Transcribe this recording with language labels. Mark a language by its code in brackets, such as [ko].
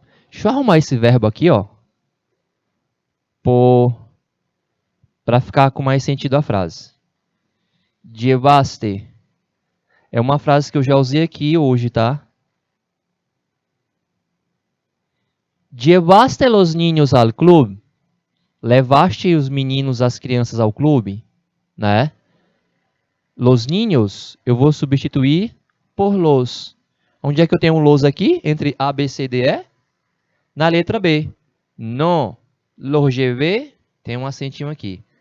[pt] Deixa eu arrumar esse verbo aqui, ó. Para ficar com mais sentido a frase. Llevaste. É uma frase que eu já usei aqui hoje, tá? [es] Llevaste los niños al club? [pt] Levaste os meninos, as crianças ao clube, né? Los niños, eu vou substituir por los. Onde é que eu tenho um los aqui? Entre A, B, C, D, E? Na letra B. [es] No, los llevé, [pt] tem um acentinho aqui.